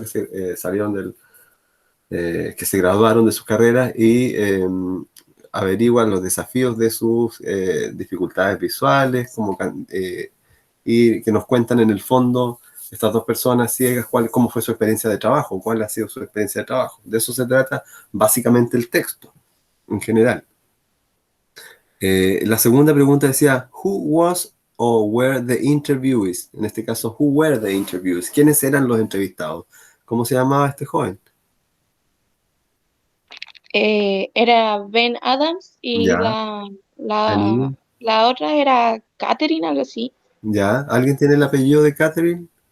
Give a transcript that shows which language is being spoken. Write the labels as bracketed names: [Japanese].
[Spanish] Que se salieron que se graduaron de sus carreras y averiguan los desafíos de sus dificultades visuales, y que nos cuentan en el fondo estas dos personas ciegas cómo fue su experiencia de trabajo, cuál ha sido su experiencia de trabajo. De eso se trata básicamente el texto, en general. La segunda pregunta decía, [English] who was or were the interviewees? [Spanish] En este caso, [English] who were the interviewees? [Spanish] ¿Quiénes eran los entrevistados? ¿Cómo se llamaba este joven? Era Ben Adams y Ya, la niña. la otra era Catherine, algo así. Ya, ¿alguien tiene el apellido de Catherine?